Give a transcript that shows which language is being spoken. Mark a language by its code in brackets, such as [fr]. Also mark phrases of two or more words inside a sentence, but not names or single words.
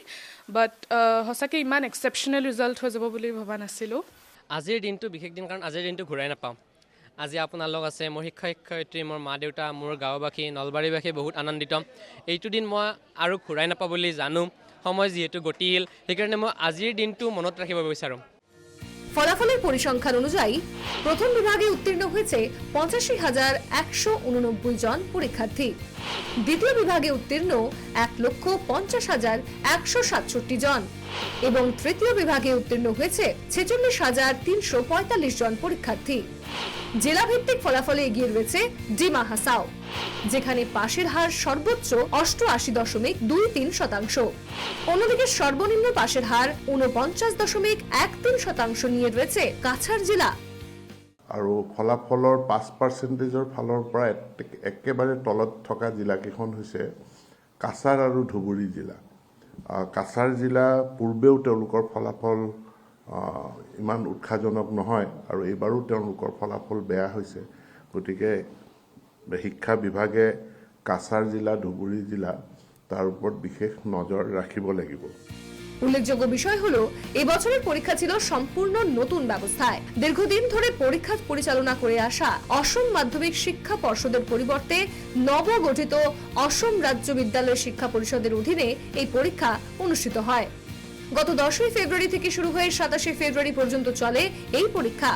[as] বাট সঁচাকৈ ইমান [en] exceptional result [as] হৈ যাব বুলি ভবা নাছিলোঁ। আজিৰ দিনটো বিশেষ দিন, কাৰণ আজিৰ দিনটো ঘূৰাই নাপাওঁ। আজি আপোনালোক আছে, মোৰ শিক্ষক শিক্ষয়িত্ৰী, মোৰ মা দেউতা, মোৰ গাঁওবাসী, নলবাৰীবাসী বহুত আনন্দিত। এইটো দিন মই আৰু ঘূৰাই নাপাওঁ বুলি জানো। সময় যিহেতু গতিশীল, সেইকাৰণে মই আজিৰ দিনটো মনত ৰাখিব বিচাৰোঁ। [bn] ফলাফলের পরিসংখ্যান অনুযায়ী প্রথম বিভাগে উত্তীর্ণ হয়েছে 85,189 জন পরীক্ষার্থী। দ্বিতীয় বিভাগে উত্তীর্ণ 1,50,167 জন এবং তৃতীয় বিভাগে উত্তীর্ণ হয়েছে 46,345 জন পরীক্ষার্থী। জেলা ভিত্তিক ফলাফলে এগিয়ে রয়েছে ডিমা হাসাও, যেখানে পাশের হার সর্বোচ্চ 88.23%। অন্যদিকে সর্বনিম্ন পাশের হার 49.13% নিয়ে রয়েছে কাছাড় জেলা। [as] আৰু ফলাফলৰ 5%ৰ ফালৰ পৰা একেবাৰে তলত থকা জিলাকেইখন হৈছে কাছাৰ আৰু ধুবুৰী জিলা। কাছাৰ জিলা পূৰ্বেও তেওঁলোকৰ ফলাফল ইমান উৎসাহজনক নহয় আৰু এইবাৰো তেওঁলোকৰ ফলাফল বেয়া হৈছে। গতিকে শিক্ষা বিভাগে কাছাৰ জিলা, ধুবুৰী জিলা তাৰ ওপৰত বিশেষ নজৰ ৰাখিব লাগিব। [bn] উল্লেখযোগ্য বিষয় হলো এবছরের পরীক্ষা ছিল সম্পূর্ণ নতুন ব্যবস্থায়। দীর্ঘদিন ধরে পরীক্ষা পরিচালনা করে আসা অসম মাধ্যমিক শিক্ষা পর্ষদের পরিবর্তে নবগঠিত অসম রাজ্য বিদ্যালয় শিক্ষা পরিষদের অধীনে এই পরীক্ষা অনুষ্ঠিত হয়। গত 10 ফেব্রুয়ারি থেকে শুরু হয়ে 27 ফেব্রুয়ারি পর্যন্ত চলে এই পরীক্ষা।